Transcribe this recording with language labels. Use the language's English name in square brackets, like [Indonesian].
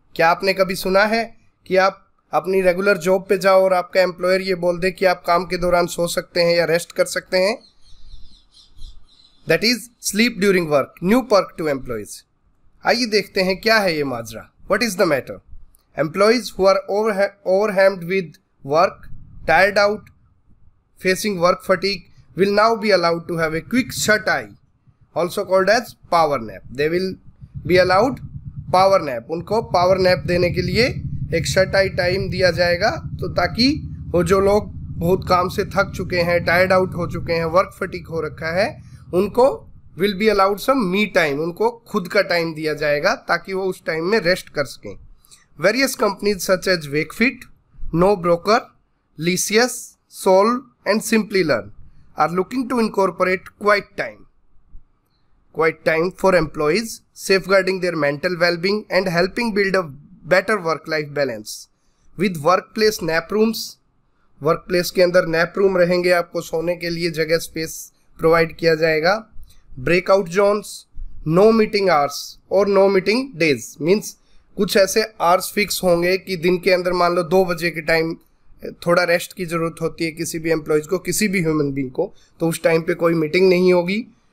[Hindi] क्या आपने कभी सुना है कि आप अपनी रेगुलर जॉब पे जाओ और आपका एम्प्लॉयर ये बोल दे कि आप काम के दौरान सो सकते हैं या रेस्ट कर सकते हैं? [English] That is sleep during work, new perk to employees. [Hindi] आइए देखते हैं क्या है ये माजरा। [English] What is the matter? Employees who are overwhelmed with work, tired out, facing work fatigue, will now be allowed to have a quick shut-eye, also called as power nap. They will be allowed power nap. [Hindi] उनको power nap देने के लिए एक shut-eye time दिया जाएगा, तो ताकि वो जो लोग बहुत काम से थक चुके हैं, टायर्ड आउट हो चुके हैं, वर्क फटीक हो रखा है, उनको [English] will be allowed some me time, [Hindi] उनको खुद का टाइम दिया जाएगा ताकि वो उस टाइम में रेस्ट कर सकें। [English] Various companies such as Wakefit, NoBroker, Lysius, Sol and SimplyLearn are looking to incorporate quiet time for employees, safeguarding their mental well-being and helping build a better work-life balance. With workplace nap rooms, [Hindi] workplace के अंदर nap room रहेंगे, आपको सोने के लिए जगह space provide किया जाएगा। [English] Breakout zones, no meeting hours [Hindi] और [English] no meeting days means [Hindi] कुछ ऐसे आवर्स फिक्स होंगे कि दिन के अंदर मान लो 2 बजे के टाइम थोड़ा रेस्ट की ज़रूरत होती है किसी भी एम्प्लॉयज़ को, किसी भी ह्यूमन बीइंग को, तो उस टाइम पे कोई मीटिंग नहीं होगी।